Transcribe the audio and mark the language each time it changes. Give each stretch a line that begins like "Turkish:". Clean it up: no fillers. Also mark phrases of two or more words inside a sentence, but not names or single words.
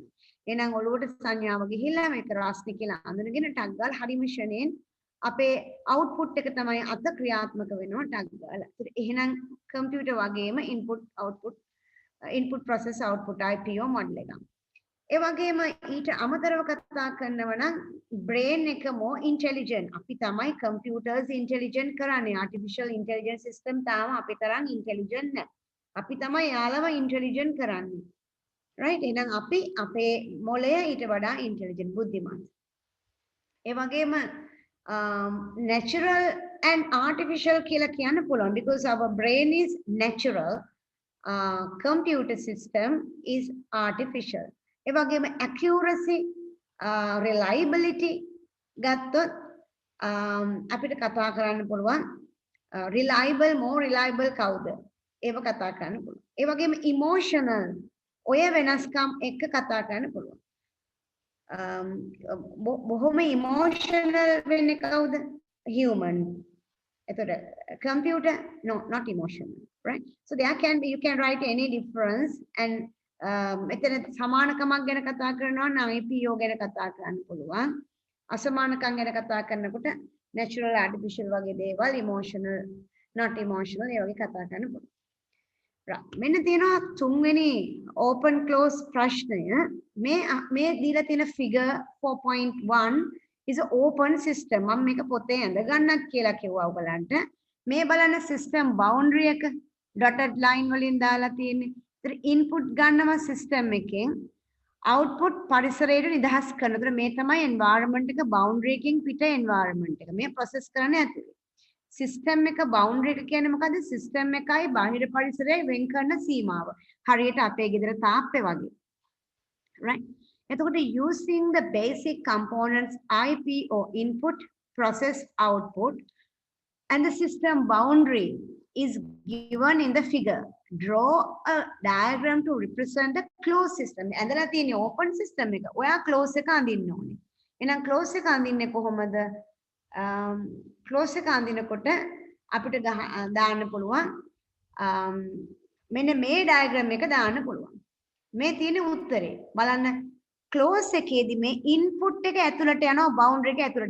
Sinhala: එහෙනම් ඔළුවට සංඥාව ගිහිල්ලා මේක රස්නි කියලා අඳුනගෙන ටග්ගල හරිම ෂණයෙන් අපේ අවුට්පුට් එක තමයි අත ක්‍රියාත්මක වෙනවා ටග්ගල. එහෙනම් කම්පියුටර් වගේම
English: input output input process output IPO model
Sinhala: එකක්. ඒ වගේම ඊට අමතරව කතා කරනවා නම් brain එක
English: more intelligent.
Sinhala: අපි තමයි
English: computers intelligent
Sinhala: කරන්නේ.
English: artificial intelligence system
Sinhala: තාම අපි තරම් intelligent නැහැ. අපි තමයි යාළව intelligent කරන්නේ. right? එහෙනම් අපි අපේ මොළය ඊට වඩා intelligent බුද්ධිමත්. ඒ වගේම
English: natural and artificial
Sinhala: කියලා කියන්න පුළුවන්
English: because our brain is natural. Computer system is artificial.
Sinhala: ඒ වගේම
English: accuracy reliability
Sinhala: ගත්තොත් අපිට කතා කරන්න පුළුවන්
English: reliable more reliable
Sinhala: කවුද ඒව කතා කරන්න පුළුවන්. ඒ වගේම emotional ඔය වෙනස්කම් එක්ක කතා කරන්න පුළුවන්. බොහොම emotional වෙන්නේ කවුද?
English: human. එතකොට computer no not emotional, right? So there can be you can write any difference and
Sinhala: මෙතන සමානකමක් ගැන කතා කරනවා නම් IPO ගැන කතා කරන්න පුළුවන්. අසමානකම් ගැන කතා කරනකොට
English: natural artificial
Sinhala: වගේ දේවල්
English: emotional not emotional
Sinhala: ඒ වගේ කතා කරන්න පුළුවන්. මෙන්න තියෙනවා තුන්වෙනි
English: open close
Sinhala: ප්‍රශ්නය. මේ දීලා තියෙන
English: figure 4.1 is an open system.
Sinhala: මම මේක පොතේ ඇඳ ගන්නත් කියලා කිව්වා ඔයගලන්ට. මේ බලන්න
English: system boundary
Sinhala: එක
English: dotted line
Sinhala: වලින් දාලා තියෙන්නේ. ඉන්පුට් ගන්නවා සිස්ටම් එකෙන් අවුට්පුට් පරිසරයට නිදහස් කරනවා. මේ තමයි එන්වයරන්මන්ට් එක බවුන්ඩරි එකෙන් පිට එන්වයරන්මන්ට් එක. මේ ප්‍රොසෙස් කරන්නේ ඇතුලේ. සිස්ටම් එක බවුන්ඩරි එක කියන්නේ මොකද්ද? සිස්ටම් එකයි බාහිර පරිසරයයි වෙන් කරන සීමාව. හරියට අපේ ගෙදර තාප්පේ වගේ. right?
English: එතකොට using the basic components IPO input process output and the system boundary is given in the figure. Draw a diagram to represent a closed system.
Sinhala: ඇඳලා තියෙන
English: open system
Sinhala: එක. ඔයා close එක අඳින්න ඕනේ. එහෙනම් close එක අඳින්නේ කොහොමද? close එක අඳිනකොට අපිට දාන්න පුළුවන් මෙන්න මේ diagram එක දාන්න පුළුවන්. මේ තියෙන උත්තරේ. බලන්න close එකේදී මේ input එක ඇතුළට යනවා boundary එක ඇතුළට.